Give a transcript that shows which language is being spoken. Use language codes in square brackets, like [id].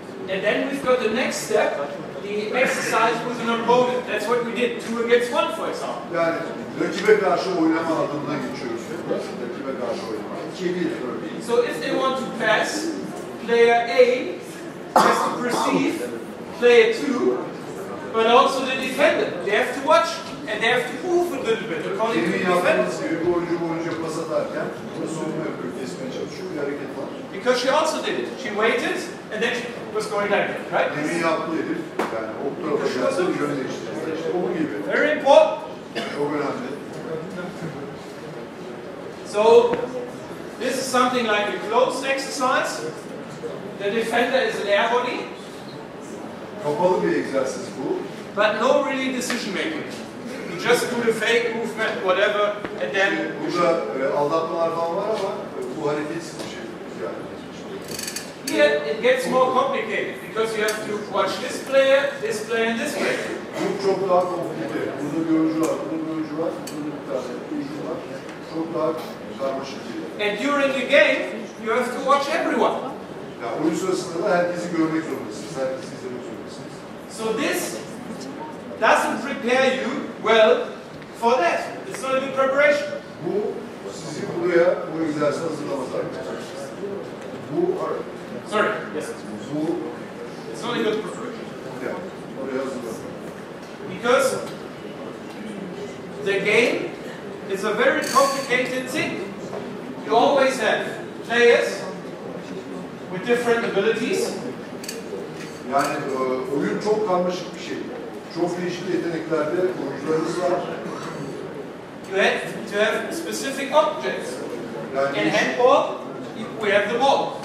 [en] And then we've got the next step, the exercise with an opponent. That's what we did, 2 against 1, for example. [tr] Yani rakibe karşı oynama adımına geçiyoruz. Rakibe karşı oynama. 2'ye 1 örneğin. [en] So if they want to pass, player A has to perceive player 2, but also the defender. They have to watch and they have to move a little bit according to the [tr] Demin [en] defender. [tr] yaptığınız gibi bu oyuncu pas atarken savunma yapıyor, kesmeye çalışıyor. Bir hareket var. [en] Because she also did it. She waited and then she was going like that, right? [tr] Demin yaptığı herif, yani o tarafa gelse bir yön değiştirir. İşte o gibi. [en] Very important. [tr] Çok önemli. [en] So this is something like a closed exercise. The defender is an air body, [tr] Kapalı bir egzersiz bu. [en] but no really decision making. You just do the fake movement, whatever, and then [tr] Burada aldatmalar falan var ama bu hareketsiz bir şey. Yani. [en] here it gets more complicated because you have to watch this player, and this player. [tr] Bu çok daha komplike. Burada bir oyuncu var, burada bir oyuncu var, burada bir tane oyuncu var. Çok daha karmaşık bir yer. [en] And during the game, you have to watch everyone. [tr] Ya oyun sırasında da herkesi görmek zorundasınız, herkesi izlemek zorundasınız. [en] So this doesn't prepare you well for that. It's not a good preparation. [tr] Bu sizi buraya, bu egzersize hazırlamaz arkadaşlar. Bu, [en] Sorry, yes. [tr] bu, [en] It's not a good preparation. [tr] ya, buraya hazırlamaz. [en] Because the game is a very complicated thing. You always have players with different abilities. [tr] Yani oyun çok karmaşık bir şey. Çok değişik yeteneklerde oyuncularımız var. [en] you have to have specific objects. [tr] Yani [en] In handball, we have the ball.